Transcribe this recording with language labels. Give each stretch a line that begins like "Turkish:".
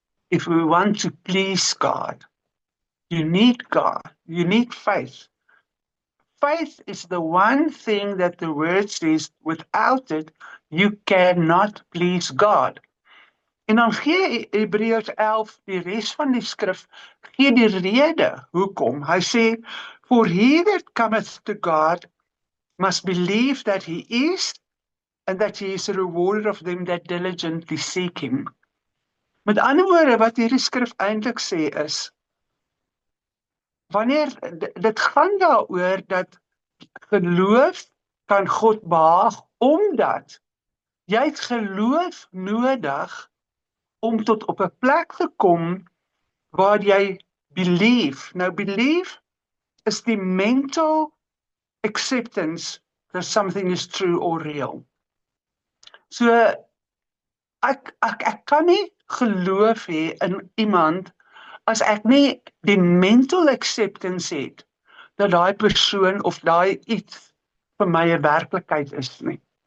English: If we want to please God, you need God. You need faith. Faith is the one thing that the word says, without it, you cannot please God.
Afrikaans: En dan gee Hebreërs 11, die res van die skrif, gee die rede hoekom. Hy sê,
English: for he that cometh to God must believe that he is, and that he is a rewarder of them that diligently seek him.
Afrikaans: Met ander woorde, wat hierdie skrif eintlik sê is, wanneer dit gaan daaroor dat geloof kan God behaag, omdat jy het geloof nodig om tot op 'n plek te kom waar jy believe.
English: Nou believe is die mental acceptance that something is true or real.
Afrikaans: So ek kan nie geloof hê in iemand as ek nie die
English: mental acceptance
Afrikaans: het dat daai persoon of daai iets vir my 'n werklikheid is nie.